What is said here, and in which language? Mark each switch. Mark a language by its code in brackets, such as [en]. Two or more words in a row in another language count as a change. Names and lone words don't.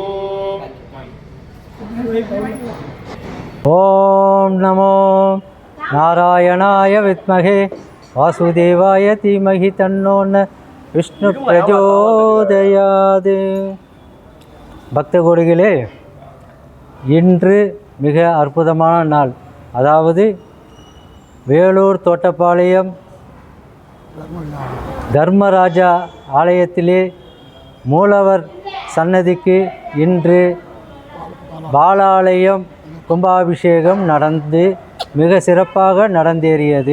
[sa] ओम नमो नारायणाय विद्महे वासुदेवाय धीमहि तन्नो विष्णु प्रचोदयात्। [ta] பக்த கோடிகளே, இன்று மிக அற்புதமான நாள். அதாவது வேலூர் தோட்டப்பாளையம் தர்மராஜா ஆலயத்திலே மூலவர் சன்னதிக்கு இன்று பாலாலயம் கும்பாபிஷேகம் நடந்து மிக சிறப்பாக நடந்தேறியது.